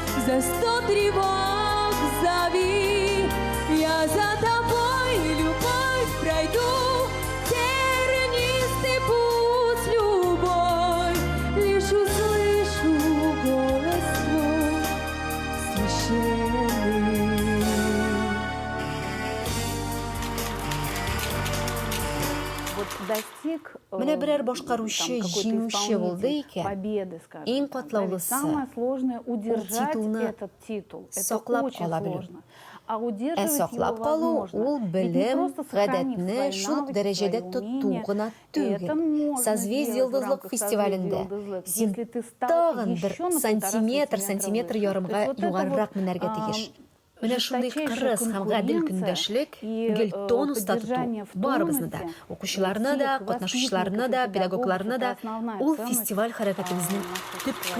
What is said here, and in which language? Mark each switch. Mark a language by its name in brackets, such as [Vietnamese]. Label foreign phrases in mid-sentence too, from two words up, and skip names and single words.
[Russian] за 100 тревог зови, я за тобой, любовь, пройду тернистый путь любой, лишь услышу голос твой священный. Вот достиг [Tatar] Менә берәр башкаручы җиңүче булды икән. [Russian] победы, скажем. [Tatar] Иң [Russian] так, [Tatar] катлаулысы, [Russian] самое сложное удержать [Tatar] титулны [Russian] этот титул. Это [Tatar] саклап [Russian] очень [Tatar] кала белү. [Russian] сложно. А удерживать [Tatar] Саклап [Russian] его [Tatar] калу [Russian] возможно. [Tatar] ул [Russian] Ведь не [Tatar] белем, [Russian] просто сохранив [Tatar] гадәтне [Russian] свои [Tatar] шул ук [Russian] навыки, [Tatar] дәрәҗәдә [Russian] свои [Tatar] тоту [Russian] умения, [Tatar] гына [Russian] это [Tatar] түгел. [Russian] можно Созвездие сделать в [Tatar] йолдызлык [Russian] рамках [Tatar] фестивалендә [Russian] созвездия йолдызлык. [Tatar] син [Russian] Если ты стал [Tatar] тагын [Russian] еще [Tatar] бер [Russian] на 1,5 [Tatar] сантиметр, [Russian] сантиметра сантиметр выше. [Tatar] ярымга [Russian] То есть вот это [Tatar] югарырак [Russian] вот, [Tatar] менәргә тиеш. Менә шундый [Russian] жесточайшая [Tatar] кырыс һәм гадел [Russian] конкуренция [Tatar] көндәшлек [Russian] и, [Tatar] гел тонуста [Russian] поддержание [Tatar] тоту [Russian] в [Tatar] барыбызны да, [Russian] тонусе [Tatar] укучыларны да, [Russian] всех [Tatar] катнашучыларны да, [Russian] воспитанников и [Tatar] педагогларны да, [Russian] педагогов — это основная [Tatar] ул [Russian] ценность, [Tatar] фестиваль хәрәкәтебезнең [Russian] нашей [Tatar] төп [Russian] страны.